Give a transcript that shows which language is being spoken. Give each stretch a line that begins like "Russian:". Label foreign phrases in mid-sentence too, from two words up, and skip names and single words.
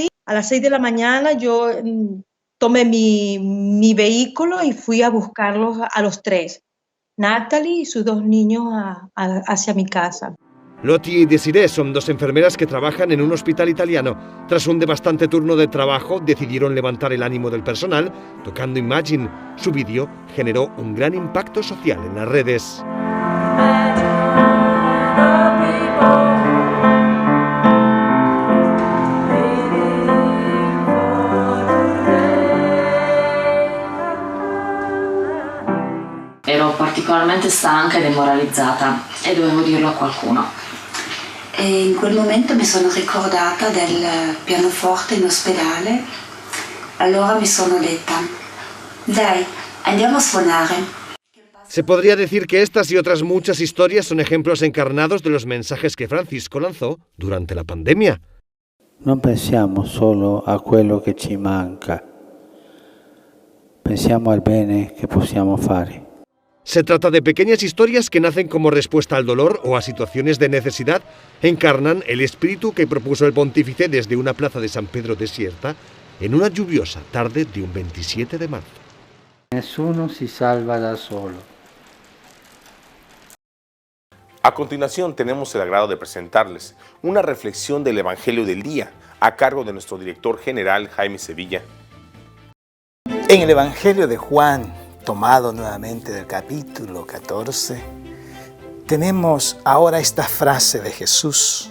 Spanish: A las 6 de la mañana yo tomé mi vehículo y fui a buscarlos a los 3, Natalie y sus 2 niños hacia mi casa. Loti y Desiree son 2 enfermeras que trabajan en un hospital italiano. Tras un devastante turno de trabajo, decidieron levantar el ánimo del personal tocando Imagine. Su vídeo generó un gran impacto social en las redes.
Italian: Ero particolarmente stanca e demoralizzata e dovevo dirlo a qualcuno. E in quel momento mi sono ricordata del pianoforte in ospedale, allora mi sono detta, dai, andiamo a suonare.
Spanish: Se podría decir que estas y otras muchas historias son ejemplos encarnados de los mensajes que Francisco lanzó durante la pandemia.
Italian: Non pensiamo solo a quello che ci manca, pensiamo al bene che possiamo fare.
Spanish: Se trata de pequeñas historias que nacen como respuesta al dolor o a situaciones de necesidad, encarnan el espíritu que propuso el pontífice desde una plaza de San Pedro desierta en una lluviosa tarde de un 27 de marzo.
Italian: Nessuno si salva da solo.
Spanish: A continuación tenemos el agrado de presentarles una reflexión del Evangelio del Día a cargo de nuestro director general Jaime Sevilla. En el Evangelio de Juan, tomado nuevamente del capítulo 14, tenemos ahora esta frase de Jesús.